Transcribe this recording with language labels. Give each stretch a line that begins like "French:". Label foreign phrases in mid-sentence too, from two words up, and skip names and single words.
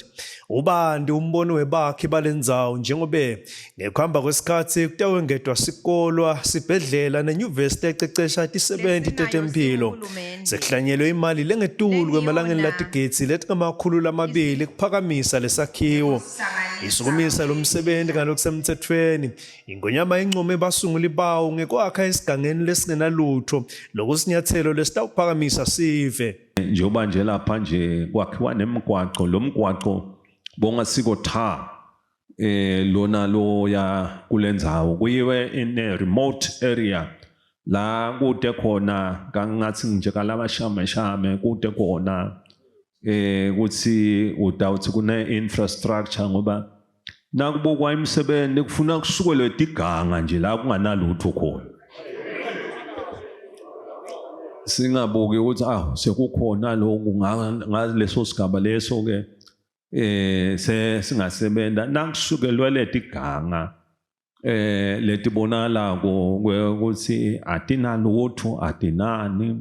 Swati: Ubandi umbono webakhi balendzawo njengobe ngekuhamba kwesikhatsi kutawengedwa sikolwa sibhedlela nenyuvesi ececesha tisebenti tetemphilo. Sekuhlanyelwe imali lengetulu kwemalangeni latigitsi letingamakhulu lamabili kuphakamisa lesakhiwo. Isukumisa lo msebenzi ngalokusemthethweni ingwenyama income basunguli bawo ngekwakha esigangeni lesingenalutho lokusinyathelo lesitawuphakamisa sive. Njengoba nje lapha nje kwakhiwa nemigwaqo lo mgwaqo bongasiko tha lona lo ya kulendzawo kuyiwe
English: in a remote area
Swati: la kude khona kangathi nje kalabashame kude khona kuthi udawuthi kune infrastructure ngoba nakubukwa imisebenzi kufuna kusukelwe iganga nje la kunganalutho khona. Singabuki ukuthi sekukhona lokhu ngaleso sigaba leso ke singasebenta nakusukelwe letiganga letibonalako ukuthi atinalutho atinani.